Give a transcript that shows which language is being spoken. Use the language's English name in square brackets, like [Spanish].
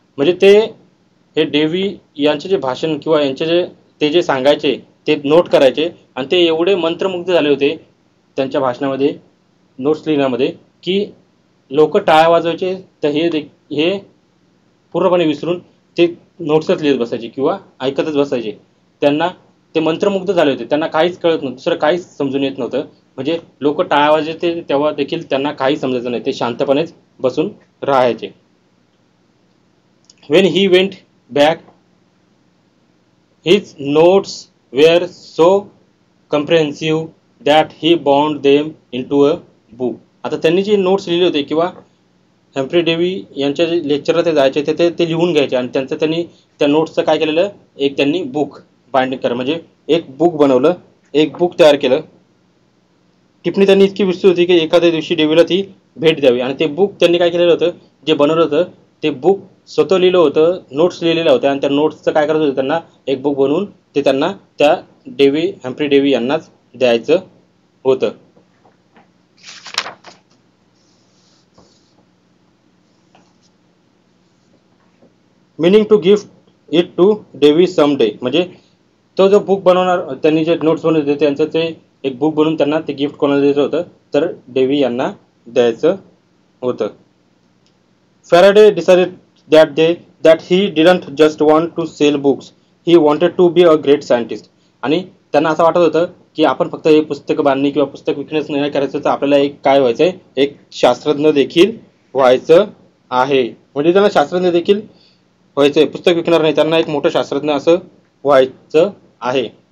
[Marathi] म्हणजे ते हे डेव्ही यांचे जे भाषण किंवा यांचे ते जे सांगायचे ते नोट करायचे आणि ते एवढे मंत्रमुग्ध झाले होते त्यांच्या भाषणामध्ये नोट्स लिहिण्यामध्ये की लोक टाळ्या वाजवायचे तर हे पूर्णपणे विसरून ते नोट्सच लिहित बसायचे किंवा ऐकतच बसायचे. त्यांना ते मंत्रमुग्ध झाले होते, त्यांना काहीच कळत नव्हतं, दुसरं काहीच समजून येत नव्हतं. म्हणजे लोक टाळ्या वाजवायचे तेव्हा देखील त्यांना काही समजायचं नाही, ते शांतपणेच बसून राहायचे. [English] When he went back, his notes were so comprehensive that he bound them into a book. [Marathi] आता त्यांनी जे नोट्स लिहिले होते किंवा हेम्फ्री डेव्ही यांच्या जे लेक्चरला ते जायचे ते लिहून घ्यायचे आणि त्यांनी त्या नोट्सचं काय केलेलं एक त्यांनी बुक बाइंडिंग करा म्हणजे एक बुक बनवलं, एक बुक तयार केलं. टिप्पणी त्यांनी इतकी विस्तृत होती की एखाद्या दिवशी डेव्हीला ती भेट द्यावी आणि ते बुक त्यांनी काय केलेलं होतं जे बनवलं होतं ते बुक स्वतः लिहिलं होतं, नोट्स लिहिलेल्या होत्या आणि त्या नोट्सचं काय करायचं होतं त्यांना एक बुक बनवून ते त्यांना त्या हेम्फ्री डेव्ही यांनाच द्यायचं होतं. [English] Meaning to gift it to Davy some day. [Marathi] म्हणजे तो जो बुक बनवणार त्यांनी जे नोट्स बनवले होते त्यांचं ते एक बुक बनवून त्यांना ते गिफ्ट कोणाला द्यायचं होतं तर डेव्ही यांना द्यायचं होतं. [English] Faraday decided that they that he didn't just want to sell books, he wanted to be a great scientist. [Marathi] आणि त्यांना असं वाटत होतं की आपण फक्त हे पुस्तक बांधणी किंवा पुस्तक विकणेच नाही करायचं, तर आपल्याला एक काय व्हायचंय, एक शास्त्रज्ञ देखील व्हायचं आहे. म्हणजे त्यांना शास्त्रज्ञ देखील व्हायचंय, पुस्तक विकणार नाही, त्यांना एक मोठं शास्त्रज्ञ असं व्हायचं आहे.